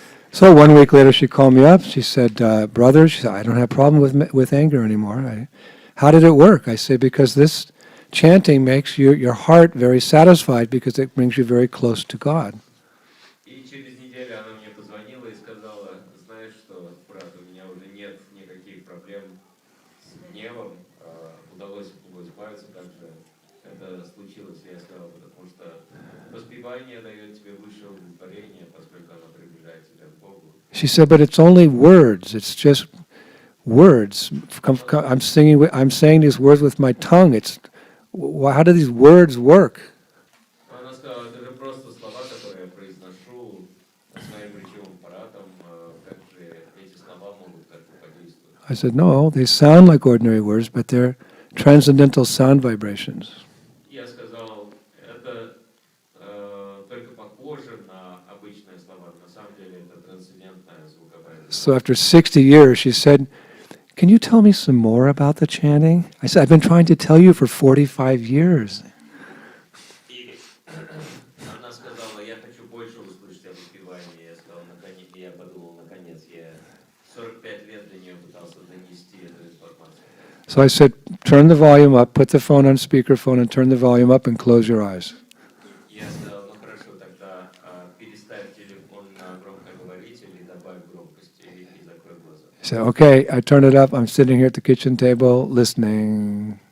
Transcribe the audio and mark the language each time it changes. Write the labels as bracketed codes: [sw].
[en] So 1 week later she called me up. She said, brother, she said, I don't have a problem with anger anymore. How did it work? I said, because this chanting makes your heart very satisfied because it brings you very close to God. [ru] И через неделю она мне позвонила и сказала, знаешь что, брат, у меня уже нет никаких проблем с гневом, удалось от него избавиться, как же это случилось, я сказал, потому что воспевание дает тебе высшее удовлетворение, поскольку оно приближает тебя к Богу. [en] She said, but it's only words. It's just words. I'm saying these words with my tongue. How do these words work? [ru] Она сказала, это же просто слова, которые я произношу своим речевым аппаратом, как же эти слова могут как-то подействовать. [en] I said, no, they sound like ordinary words, but they're transcendental sound vibrations. [ru] Я сказал, это только похоже на обычные слова, на самом деле это трансцендентная звуковая. [en] So after 60 years, she said, can you tell me some more about the chanting? I said, I've been trying to tell you for 45 years. [ru] И она сказала, я хочу больше услышать о воспевании. Я сказал, наконец, я подумал, наконец, я 45 лет для нее пытался донести эту информацию. [en] So I said, turn the volume up, put the phone on speakerphone and turn the volume up and close your eyes. [ru] Я сказал, ну хорошо, тогда переставь телефон на громкоговоритель и добавь громкости и закрой глаза. [en] She said, okay, I turned it up. I'm sitting here at the kitchen table listening.